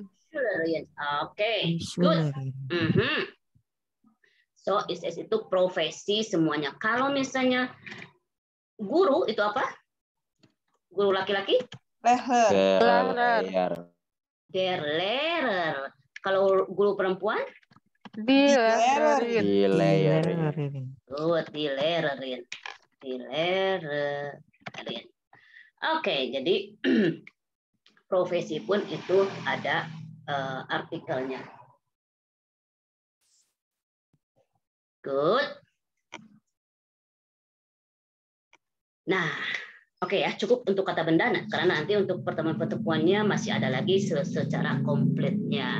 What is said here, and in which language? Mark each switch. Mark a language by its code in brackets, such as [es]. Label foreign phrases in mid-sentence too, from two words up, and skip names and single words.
[id] Oke, good. So, SS itu profesi semuanya. Kalau misalnya guru itu apa? Guru laki-laki? [de] Lehrer. Der Lehrer. [id] Kalau guru perempuan? [de] Die Lehrerin. Good, die Lehrerin. [id] Oke, jadi profesi pun itu ada artikelnya. Good. Nah, oke ya, cukup untuk kata benda, karena nanti untuk pertemuan-pertemuannya masih ada lagi secara komplitnya.